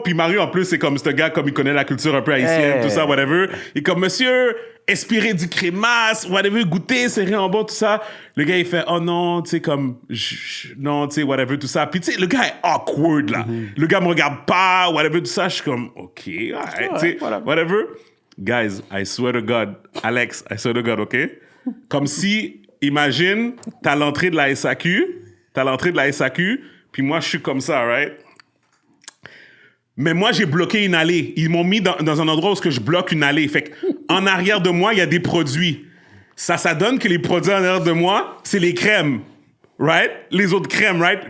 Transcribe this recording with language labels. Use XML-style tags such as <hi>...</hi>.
<fr>Puis Mario, en plus, c'est comme ce gars, comme il connaît la culture un peu haïtienne, tout ça, whatever. Il est comme monsieur, inspiré du crémasse, whatever, goûter, c'est rien en bas, tout ça. Le gars, il fait oh non, tu sais, comme non, tu sais, whatever, tout ça. Puis tu sais, le gars est awkward, là. Le gars me regarde pas, whatever, tout ça. Je suis comme OK, alright, tu sais, whatever.</fr> <en>Guys, I swear to God, Alex, I swear to God, OK?</en> <fr>Comme si, imagine, t'as l'entrée de la SAQ. Puis moi, je suis comme ça, right? Mais moi, j'ai bloqué une allée. Ils m'ont mis dans un endroit où je bloque une allée. Fait qu'en arrière de moi, il y a des produits. Ça donne que les produits en arrière de moi, c'est les crèmes, right? Les autres crèmes, right?</fr>